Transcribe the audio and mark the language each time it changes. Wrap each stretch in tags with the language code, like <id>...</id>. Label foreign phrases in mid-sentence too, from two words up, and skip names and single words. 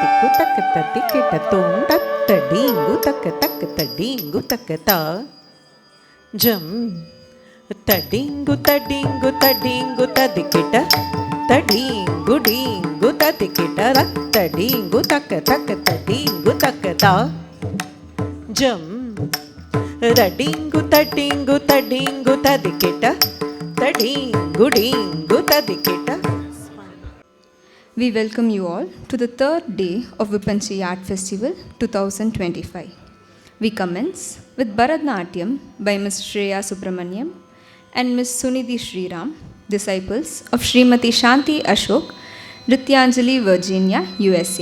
<en>ತಕ್ಕ ತತ್ತಿ ಕೆಟ್ಟ ತೋಂ ತತ್ತ ಡಿಂಗು ತಕ್ಕ ತಕ್ಕ ತಡಿಂಗು ತಕ್ಕ ತ ಜಂ ತಡಿಂಗು ತಡಿಂಗು ತಡಿಂಗು ತದಿ ಕೆಟ್ಟ ತಡಿಂಗು ಡಿಂಗು ತದಿ ಕೆಟ್ಟ ರಕ್ತ ಡಿಂಗು ತಕ್ಕ ತಕ್ಕ ತಡಿಂಗು ತಕ್ಕ ತ ಜಂ ತಡಿಂಗು ತಡಿಂಗು ತಡಿಂಗು ತದಿ ಕೆಟ್ಟ ತಡಿಂಗು ಡಿಂಗು ತದಿ ಕೆಟ್ಟ. We welcome you all to the third day of Vippanchi Art Festival 2025. We commence with Bharatnatyam by Ms. Shreya Subramaniam and Ms. Sunidhi Sriram, disciples of Srimati Shanti Ashok, Nrityanjali, Virginia, USA.</en>